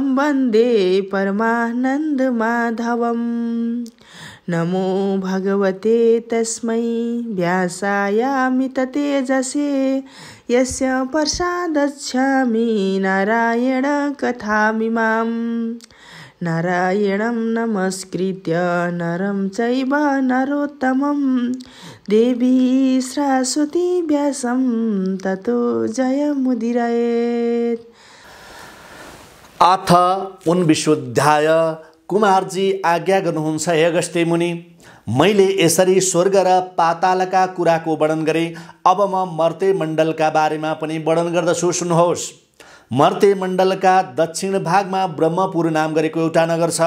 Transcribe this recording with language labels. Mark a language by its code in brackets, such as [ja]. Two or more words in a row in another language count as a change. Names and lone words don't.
[sa] वन्दे परमानन्दमाधवम् नमो भगवते तस्मै व्यासायामिततेजसे यस्य प्रसादच्छामि नारायण कथामिमाम् नारायणं नमस्कृत्य नरं चैव नरोत्तमं देवी सरस्वती व्यासं ततो जयमुदीरयेत्। [ne] अथ 19 कुमारजी आज्ञा गर्नुहुन्छ, हे अगस्त्य मुनि, मैले यसरी स्वर्ग र पातालका कुराको वर्णन गरेँ। अब म मर्ते मण्डलका बारेमा पनि वर्णन गर्दछु, सुन्नुहोस्। मर्ते मण्डलका दक्षिण भागमा ब्रह्मपुर नाम गरेको एउटा नगर छ।